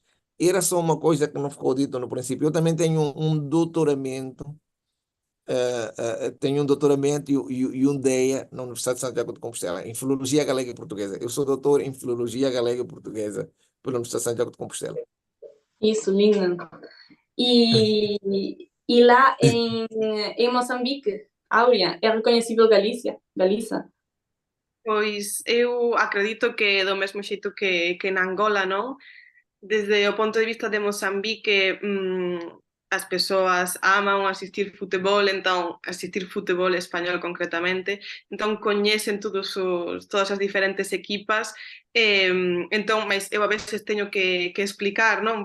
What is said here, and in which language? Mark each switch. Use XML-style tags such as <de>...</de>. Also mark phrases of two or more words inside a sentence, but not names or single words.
<pt>Era só uma coisa que não ficou dito no princípio. Eu também tenho um doutoramento, e um DEA na Universidade de Santiago de Compostela, em Filologia Galega e Portuguesa. Eu sou doutor em Filologia Galega e Portuguesa pela Universidade de Santiago de Compostela. Isso, lindo. E lá em Moçambique, Áurea, é reconhecível Galiza?</pt> <gl>Pois eu acredito que do mesmo xeito que en Angola, non? Desde o ponto de vista de Mozambique, as persoas aman asistir futebol, entón asistir futebol español concretamente, entón coñecen todas as diferentes equipas, entón, mas eu a veces teño que explicar, non?</gl>